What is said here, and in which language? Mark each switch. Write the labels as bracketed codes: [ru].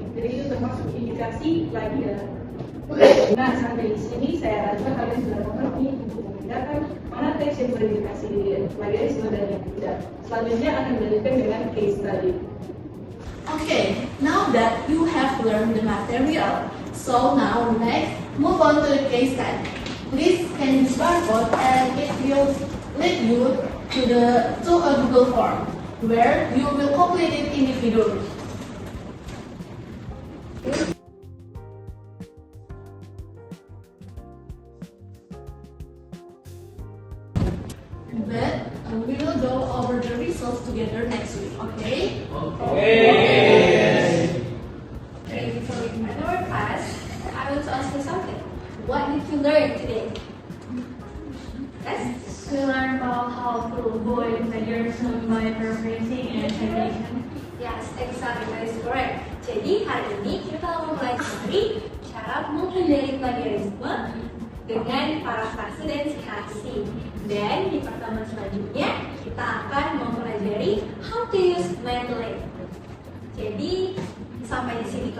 [id] Jadi itu termasuk indikasi plagiat. Nah, sampai di sini saya rasa kalian sudah mengerti untuk membedakan mana teks yang berindikasi plagiarisme dan yang tidak. Selanjutnya akan dilanjutkan dengan case study. [en] Okay, now that you have learned the material, so now next move on to the case study. Please scan this barcode and it will lead you to a Google form where you will complete it individually. But we will go over the results together next week, okay? Okay. Okay, before we begin our class, I want to ask you something. What did you learn today? Yes? We learned about how to avoid plagiarism by paraphrasing and citation. Yes, exactly, that is correct. [id] Jadi hari ini kita akan mempelajari cara menghindari plagiarisme dengan parafrase dan citasi. Dan di pertemuan selanjutnya kita akan mempelajari [en] how to use Mendeley. [id] Jadi sampai di sini kelasnya. Sampai jumpa di pertemuan selanjutnya. Terima